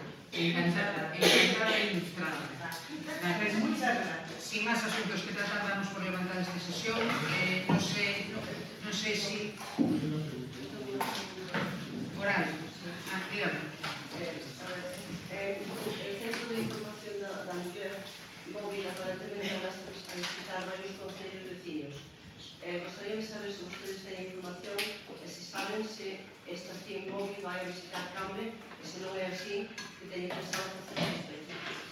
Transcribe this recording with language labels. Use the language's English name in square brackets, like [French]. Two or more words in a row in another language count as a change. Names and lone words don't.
[Galician] Encantada e ilustrada. [Spanish] Muchas gracias. Sin más asuntos que tratar, damos por levantada esta sesión. No sé si... Oral. Dígame. El Centro de Información da Muller móvil aparentemente va a visitar varios concellos vecinos. [Galician] Gostaría de saber se ustedes teñen información e se saben se esta 100 móvil vai a visitar Cambre e se non é así, que teñen pensado facer respecto.